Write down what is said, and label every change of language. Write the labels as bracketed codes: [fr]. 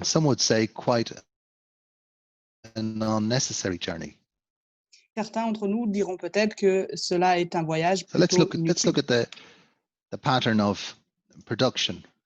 [en] And some would say quite an unnecessary journey. [fr] Certains d'entre nous diront peut-être que cela est un voyage plutôt inutile. [en] Let's look at the pattern of production.